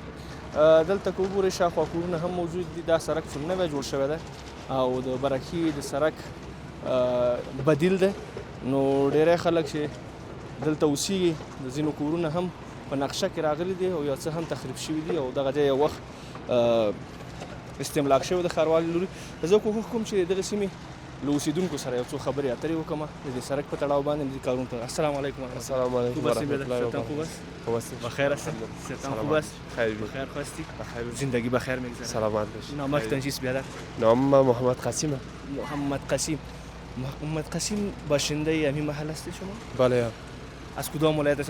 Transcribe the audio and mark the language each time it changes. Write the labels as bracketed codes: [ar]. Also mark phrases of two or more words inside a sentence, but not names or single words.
[ps] دلته که وګورئ شاوخوا کورونه هم موجود دي. دا سړک چې نوی جوړ شوی دی او د برکي د سړک بدیل دی، نو ډیری خلک چې دلته اوسېږي د ځینو کورونه هم په نقشه کې راغلي دي او یو څه هم تخریب شوي دي او دغه ځای یو وخت استملاک شوی د ښاروالۍ لوري. زه کوښښ کوم چې دغه سیمې له اوسېدونکو سره یو څو خبرې اترې وکړم د دې سړک په تړاو باندې د دې کارونو ته. [ar] السلام علیکم. السلام علیکم و رحمت الله و برکاته. [fa] خوب هستی؟ بخیر هستم. صحتم خوب است؟ خیر. بخیر هستی؟ بخیر. زندگی بخیر میگذره. سلامت باشی. نامتان چیست بیادر؟ نام محمد قاسمه. محمد قاسم. محمد قاسم باشنده همین محل هستی شما؟ بله. از کدام ولایت است؟